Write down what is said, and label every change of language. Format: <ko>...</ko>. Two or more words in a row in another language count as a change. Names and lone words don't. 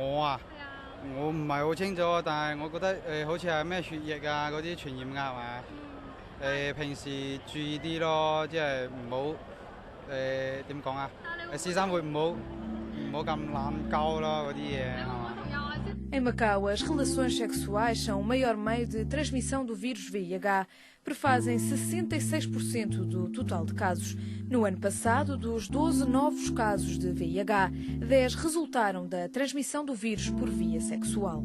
<yue>我啊，係啊。我唔係好清楚，但係我覺得好似係咩血液啊嗰啲傳染㗎係嘛？平時注意啲咯，即係唔好點講啊？私生活唔好咁濫交咯嗰啲嘢係嘛？</yue> <pt>Em Macau, as relações sexuais são o maior meio de transmissão do vírus VIH. Prefazem 66% do total de casos. No ano passado, dos 12 novos casos de VIH, 10 resultaram da transmissão do vírus por via sexual.</pt>